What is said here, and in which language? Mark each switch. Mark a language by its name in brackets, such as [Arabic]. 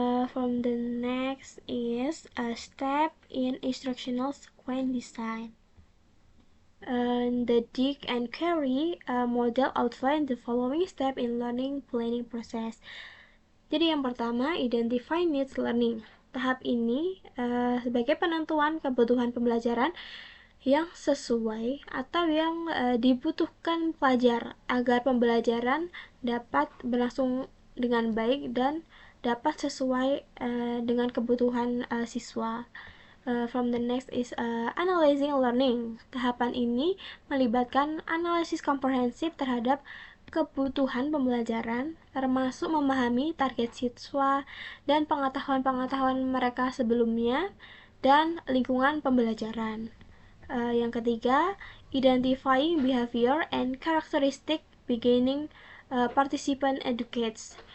[English] From the next is a step in instructional sequence design. The Dig and Carry model outline the following step in learning planning process. [Indonesian] Jadi yang pertama, [English] identify needs learning. [Indonesian] Tahap ini sebagai penentuan kebutuhan pembelajaran yang sesuai atau yang dibutuhkan pelajar agar pembelajaran dapat berlangsung dengan baik dan dapat sesuai dengan kebutuhan siswa. [English] From the next is analyzing learning. [Indonesian] Tahapan ini melibatkan analisis komprehensif terhadap kebutuhan pembelajaran, termasuk memahami target siswa dan pengetahuan-pengetahuan mereka sebelumnya dan lingkungan pembelajaran. Yang ketiga, [English] identifying behavior and characteristic beginning participant educates.